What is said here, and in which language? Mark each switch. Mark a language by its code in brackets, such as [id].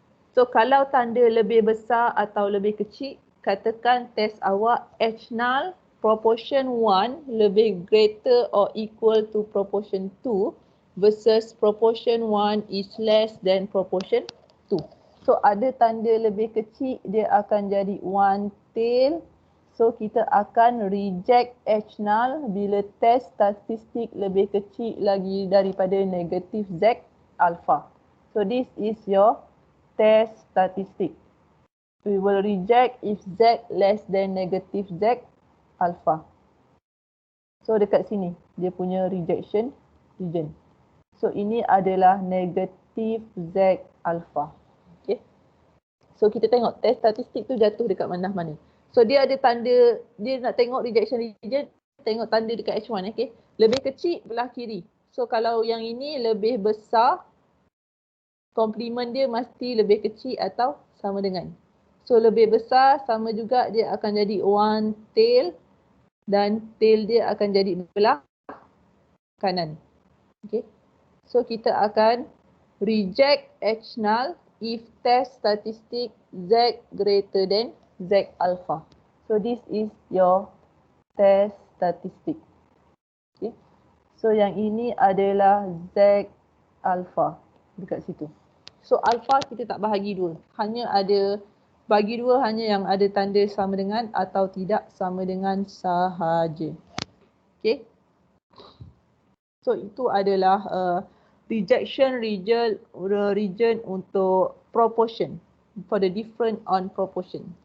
[en] So kalau tanda lebih besar atau lebih kecil, katakan test awak H null proportion 1 lebih greater or equal to proportion 2 versus proportion 1 is less than proportion 2. [ms] So ada tanda lebih kecil, dia akan jadi one tail. So kita akan reject H null bila test statistik lebih kecil lagi daripada negatif Z alpha. [en] So this is your test statistic. We will reject if Z less than negative Z alpha. So dekat sini, [ms] dia punya rejection region. So ini adalah negatif Z alpha. Okay. So kita tengok test statistik tu jatuh dekat mana-mana. So dia ada tanda, dia nak tengok rejection region, tengok tanda dekat H1. Okay. Lebih kecil belah kiri. So kalau yang ini lebih besar, komplement dia mesti lebih kecil atau sama dengan. So lebih besar sama juga dia akan jadi one tail dan tail dia akan jadi belah kanan. [en] Okay. So kita akan reject H null if test statistic Z greater than Z alpha. So this is your test statistic. Okay. [ms] So yang ini adalah Z alpha dekat situ. So alpha kita tak bahagi dua. Hanya ada bagi dua, hanya yang ada tanda sama dengan atau tidak sama dengan sahaja. Okay. So itu adalah rejection region untuk proportion for the different on proportion.